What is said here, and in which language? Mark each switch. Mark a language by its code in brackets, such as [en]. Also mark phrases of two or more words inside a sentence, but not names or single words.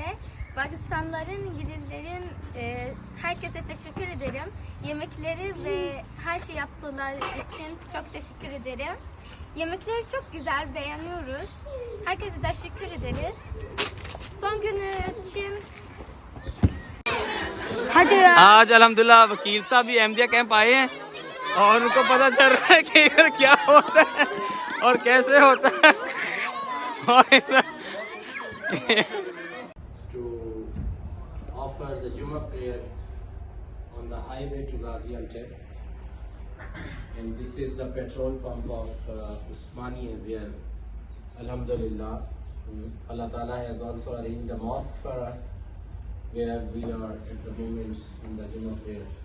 [tr] Pakistanlıların, İngilizlerin, herkese teşekkür ederim. Yemekleri ve her şey yaptılar için çok teşekkür ederim. Yemekleri çok güzel, beğeniyoruz. Herkese teşekkür ederiz. Son günü için [hi] आज अल्हम्दुलिल्लाह वकील साहब भी अहमदिया कैंप आए हैं और उनको पता चल रहा है कि इधर क्या होता है और कैसे होता है [en] to offer the Jummah prayer on the highway to Gaziantep, and this is the petrol pump of Usmania, where [ar] Alhamdulillah Allah Ta'ala [en] has also arranged a mosque for us, where we are at the moment in the Jummah prayer.